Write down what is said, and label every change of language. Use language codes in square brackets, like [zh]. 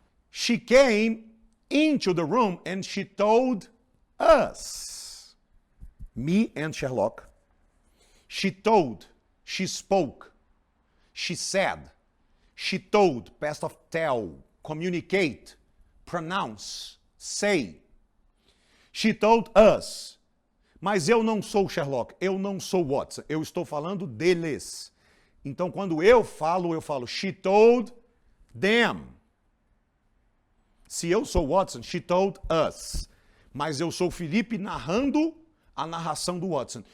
[en] She came into the room and she told us, me and Sherlock, she told, she spoke, she said, she told, past of tell, communicate, pronounce, say. She told us. [pt] Mas eu não sou Sherlock, eu não sou Watson, eu estou falando deles. Então, quando eu falo [en] she told them. [pt] Se eu sou Watson, [en] she told us. [pt] Mas eu sou Felipe narrando a narração do Watson.